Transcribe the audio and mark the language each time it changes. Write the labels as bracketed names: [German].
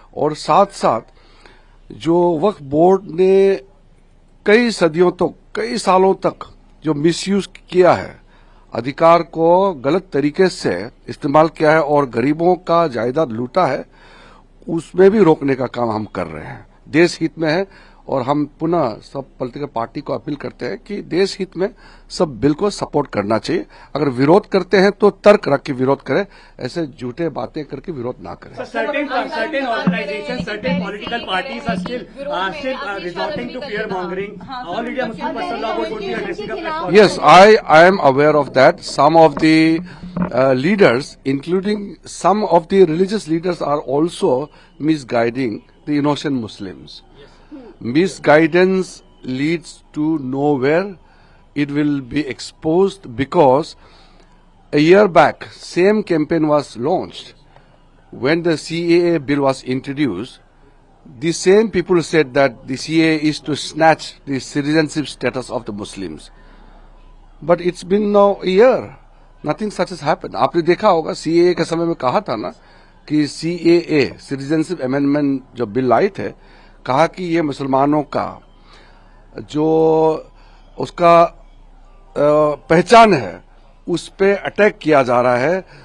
[Hindi] और साथ साथ जो वक्फ बोर्ड ने कई सदियों तक, कई सालों तक जो मिसयूज किया है, अधिकार को गलत तरीके से इस्तेमाल किया है और गरीबों का जायदाद लूटा है, उसमें भी रोकने का काम हम कर रहे हैं। देश हित में है। और हम पुनः सब पॉलिटिकल पार्टी को अपील करते हैं कि देश हित में सब बिल को सपोर्ट करना चाहिए। अगर विरोध करते हैं तो तर्क रख के विरोध करें, ऐसे झूठे बातें करके विरोध ना करें। [English] Certain organizations, certain political parties are still resorting to fear mongering. Already a Muslim personal law board would be addressing a press conference. Yes, I am aware of that. Some of the leaders, including some of the religious leaders, are also misguiding the innocent Muslims. Misguidance leads to nowhere. It will be exposed because a year back, same campaign was launched. When the CAA bill was introduced, the same people said that the CAA is to snatch the citizenship status of the Muslims. But it's been now a year. Nothing such has happened. [Hindi] आपने देखा होगा CAA के समय में कहा था ना कि CAA, सिटीजनशिप अमेंडमेंट जो बिल आए थे, कहा कि ये मुसलमानों का जो उसका पहचान है, उस पे अटैक किया जा रहा है।